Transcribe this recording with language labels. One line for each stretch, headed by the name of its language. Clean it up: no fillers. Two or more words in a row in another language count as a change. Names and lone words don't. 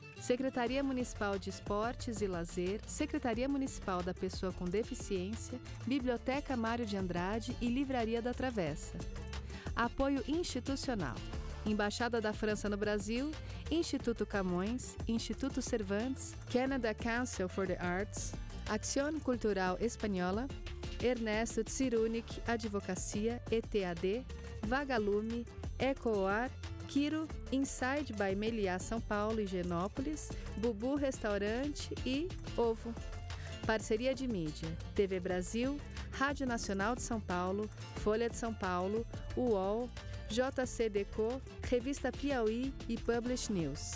Portuguese: Secretaria Municipal de Esportes e Lazer, Secretaria Municipal da Pessoa com Deficiência, Biblioteca Mário de Andrade e Livraria da Travessa. Apoio institucional Embaixada da França no Brasil, Instituto Camões, Instituto Cervantes, Canada Council for the Arts, Acción Cultural Espanhola, Ernesto Tsirunik Advocacia, ETAD, Vagalume, Ecoar, Quiro, Inside by Meliá São Paulo e Genópolis, Bubu Restaurante e Ovo. Parceria de mídia, TV Brasil, Rádio Nacional de São Paulo, Folha de São Paulo, UOL, JCDecaux, Revista Piauí e Publish News.